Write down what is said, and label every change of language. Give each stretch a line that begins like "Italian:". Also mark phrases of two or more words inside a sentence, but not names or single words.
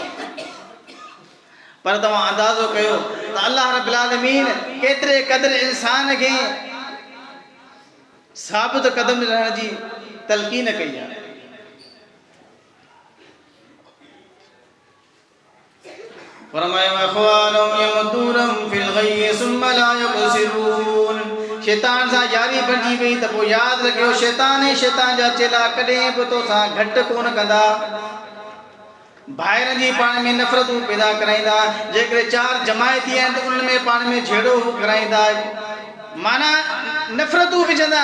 Sindhi: पर तव्हां अंदाज़ो कयो त अल्लाह रब्बुल आलमीन केतिरे क़दुरु इंसान खे साबित कदम रहण जी तलकीन कई आहे।
Arabic: فرمایا إخوانهم يمدونهم في الغي ثم لا يبصرون.
Sindhi: शैतान सां यारी बणिजी वई त पोइ यादि रखियो शैतान जा चेला कॾहिं बि तोसां घटि कोन कंदा। भाइरनि जी पाण में नफ़रतूं पैदा कराईंदा, जेकॾहिं चार जमायती आहिनि त उन्हनि में पाण में झेड़ो कराईंदा, माना नफ़रतूं विझंदा।